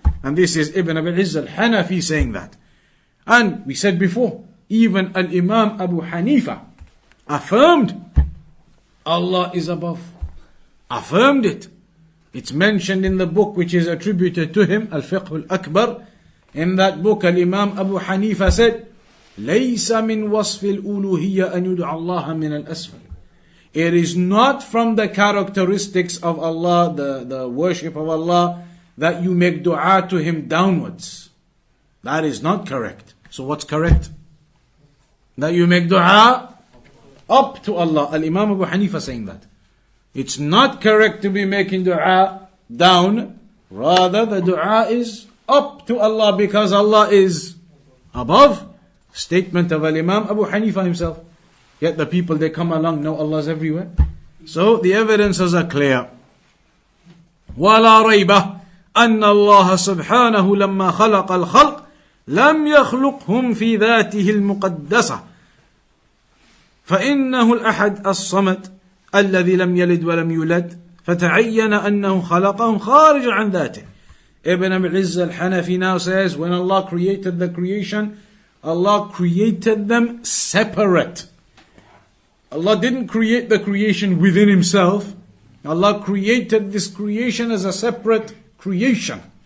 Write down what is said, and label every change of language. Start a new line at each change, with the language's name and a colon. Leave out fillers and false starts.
English: And this is Ibn Abil Izz Al Hanafi saying that. And we said before, even Al-Imam Abu Hanifa affirmed Allah is above. Affirmed it. It's mentioned in the book which is attributed to him, Al-Fiqh Al-Akbar. In that book, Al-Imam Abu Hanifa said,
Arabic: لَيْسَ مِنْ وَصْفِ الْأُلُوهِيَّةِ أَنْ يُدْعَ اللَّهَ مِنَ الْأَسْفَلِ.
English: It is not from the characteristics of Allah, the worship of Allah, that you make dua to Him downwards. That is not correct. So what's correct? That you make dua up to Allah. Al-Imam Abu Hanifa saying that. It's not correct to be making dua down. Rather, the dua is up to Allah because Allah is above. Statement of Al-Imam Abu Hanifa himself. Yet the people, they come along, know Allah's everywhere. So the evidences are clear.
Arabic: وَلَا رَيْبَ أَنَّ اللَّهَ سُبْحَانَهُ لَمَّا خَلَقَ الْخَلْقِ لَمْ يَخْلُقْهُمْ فِي ذَاتِهِ الْمُقَدَّسَةِ فإنه الأحد الصمد الذي لم يلد ولم يولد فتعين أنه خلقهم خارج عن ذاته.
English: Ibn Abil Izz Al Hanafi now says, when Allah created the creation, Allah created them separate. Allah didn't create the creation within Himself. Allah created this creation as a separate creation.